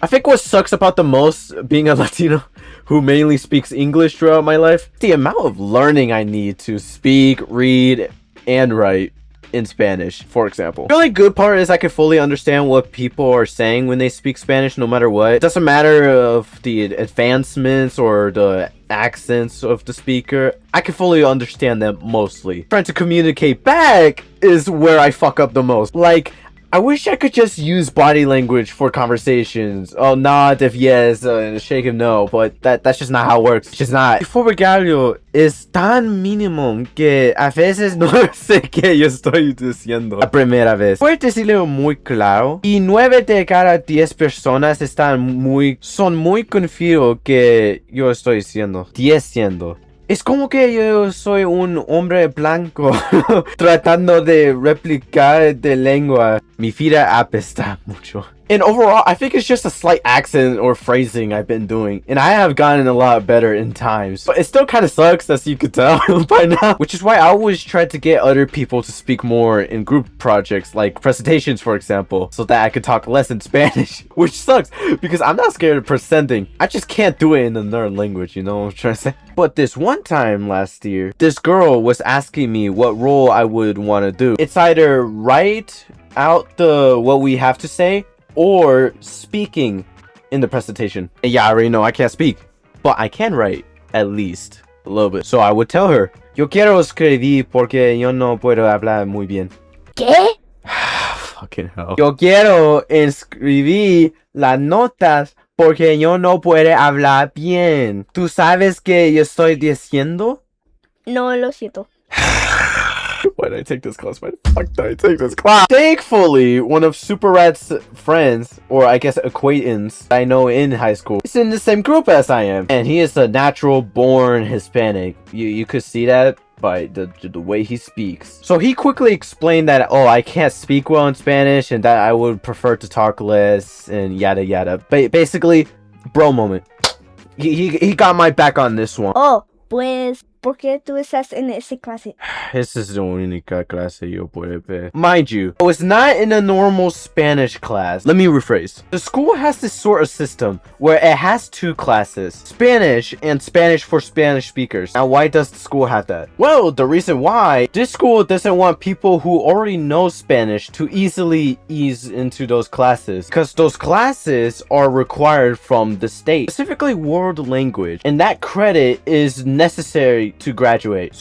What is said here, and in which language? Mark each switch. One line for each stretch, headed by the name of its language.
English: I think what sucks about the most being a Latino who mainly speaks English throughout my life, the amount of learning I need to speak, read, and write in Spanish, for example. The only good part is I can fully understand what people are saying when they speak Spanish no matter what. It doesn't matter of the advancements or the accents of the speaker. I can fully understand them mostly. Trying to communicate back is where I fuck up the most. Like, I wish I could just use body language for conversations. Oh, nod if yes, shake if no, but that's just not how it works. It's just not.
Spanish: El vocabulario es tan mínimo que a veces no sé qué yo estoy diciendo la primera vez. Puedes decirlo muy claro y 9 de cada 10 personas son muy confiados que yo estoy diciendo. Es como que yo soy un hombre blanco tratando de replicar de lengua. Mi vida apesta mucho.
English: And overall, I think it's just a slight accent or phrasing I've been doing. And I have gotten a lot better in times. But it still kind of sucks, as you could tell by now. Which is why I always try to get other people to speak more in group projects, like presentations, for example, so that I could talk less in Spanish. Which sucks, because I'm not scared of presenting. I just can't do it in another language, you know what I'm trying to say? But this one time last year, this girl was asking me what role I would want to do. It's either write out what we have to say, or speaking in the presentation. And yeah, I already know I can't speak, but I can write at least a little bit. So I would tell her,
Spanish: yo quiero escribir porque yo no puedo hablar muy bien. ¿Qué?
English: Fucking hell.
Spanish: Yo quiero escribir las notas porque yo no puedo hablar bien. ¿Tú sabes qué yo estoy diciendo? No, lo siento.
English: Why did I take this class? Why the fuck did I take this class? Thankfully, one of Super Rat's friends, or I guess acquaintance, I know in high school, is in the same group as I am. And he is a natural born Hispanic. You could see that by the way he speaks. So he quickly explained that, oh, I can't speak well in Spanish and that I would prefer to talk less and yada yada. Basically, bro moment. He got my back on this one.
Spanish: Oh, pues, ¿por qué tú estás en esa clase? Esa es la única clase yo puedo ver.
English: Mind you, I was not in a normal Spanish class. Let me rephrase. The school has this sort of system where it has two classes, Spanish and Spanish for Spanish speakers. Now, why does the school have that? Well, the reason why, this school doesn't want people who already know Spanish to easily ease into those classes, because those classes are required from the state, specifically world language, and that credit is necessary to graduate.